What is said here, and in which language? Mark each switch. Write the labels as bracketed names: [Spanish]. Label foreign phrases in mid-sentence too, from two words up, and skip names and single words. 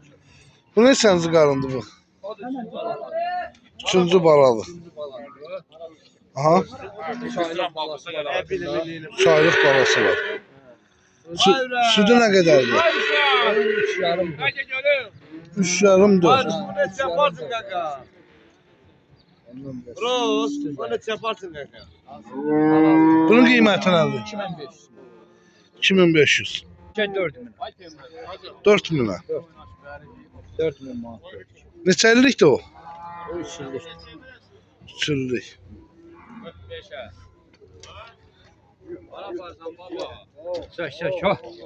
[Azerbaijani] Bu neçənci qarındır bu? O da süt alan. Üçüncü baladır. Üçüncü balandır. Aha, Saylıq balası var altında. 3 aylıq balası var. Sütü nə qədərdir? 3 yarım. 3 yarım 4. [Turkish] Ne yaparsın kanka? Bros, ne yaparsın kanka? [Azerbaijani] Bunun qiyməti nədir? 2500. 2500. 4000. 4000'ə. 4000 manat. Neçə illikdir o? 3 illik. 3 illik. Çək, çək, ha.